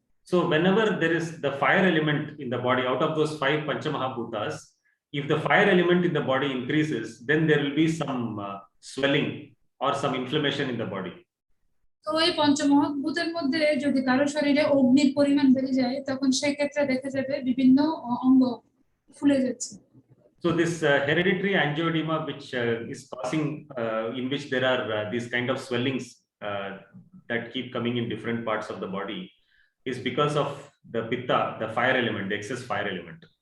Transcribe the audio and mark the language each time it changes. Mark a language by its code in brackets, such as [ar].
[en] So whenever there is the fire element in the body, out of those 5 Panchamahabhutas, if the fire element in the body increases, then there will be some swelling or some inflammation in the body. [bn] তো এই পঞ্চমহাভূতের মধ্যে যদি কারো শরীরে অগ্নির পরিমাণ বেড়ে যায় তখন সেই ক্ষেত্রে দেখা যাবে বিভিন্ন অঙ্গ ফুলে যাচ্ছে। [en] So this hereditary angioedema, which is causing, in which there are these kind of swellings that keep coming in different parts of the body, is because of the pitta, the fire element, the excess fire element.